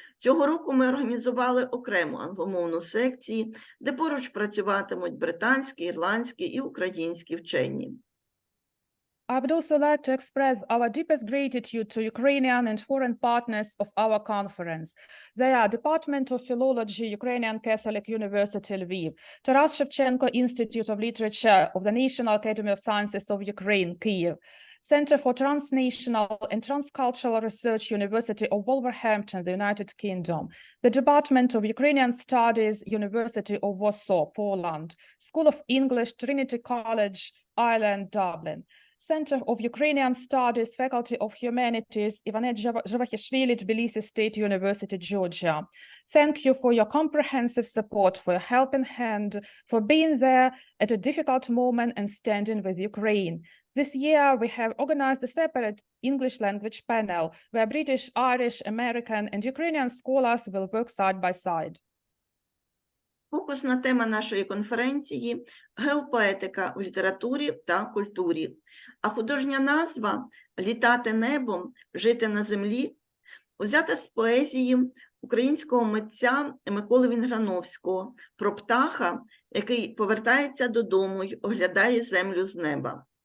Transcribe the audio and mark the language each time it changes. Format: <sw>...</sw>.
<uk>Цього року ми організували окрему англомовну секцію, де поруч працюватимуть британські, ірландські і українські вчені.</uk> <en>I would also like to express our deepest gratitude to Ukrainian and foreign partners of our conference. They are Department of Philology, Ukrainian Catholic University, Lviv, Taras Shevchenko Institute of Literature of the National Academy of Sciences of Ukraine, Kyiv, Center for Transnational and Transcultural Research, University of Wolverhampton, the United Kingdom, the Department of Ukrainian Studies, University of Warsaw, Poland, School of English, Trinity College, Ireland, Dublin, Center of Ukrainian Studies, Faculty of Humanities, Ivanet Zhavahishvili, Tbilisi State University, Georgia. Thank you for your comprehensive support, for your helping hand, for being there at a difficult moment and standing with Ukraine. This year, we have organized a separate English language panel where British, Irish, American, and Ukrainian scholars will work side by side.</en> <uk>Фокусна тема нашої конференції – геопоетика в літературі та культурі, а художня назва «Літати небом, жити на землі» взята з поезії українського митця Миколи Вінграновського про птаха, який повертається додому й оглядає землю з неба.</uk>